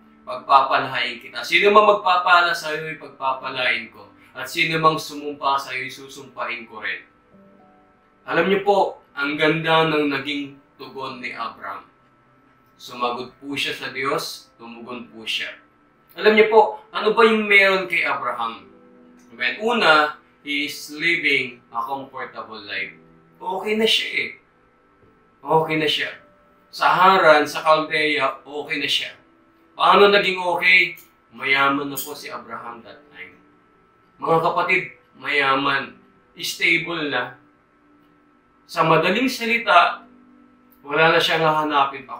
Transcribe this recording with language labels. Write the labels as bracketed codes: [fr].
[tl] Pagpapalain kita. Sino mang magpapala sa iyo, pagpapalain ko. At sino mang sumumpa sa iyo, susumpain ko rin. Alam niyo po, ang ganda ng naging tugon ni Abraham. Sumagot po siya sa Diyos, tumugon po siya. Alam niyo po, ano ba yung meron kay Abraham? Amen. [en] Una, he is living a comfortable life. [tl] Okay na siya eh. Okay na siya. Sa Haran, sa Chaldea, okay na siya. Paano naging okay? Mayaman na po si Abraham [en] that time. [tl] Mga kapatid, mayaman, stable na. Sa madaling salita, wala na siyang hahanapin pa.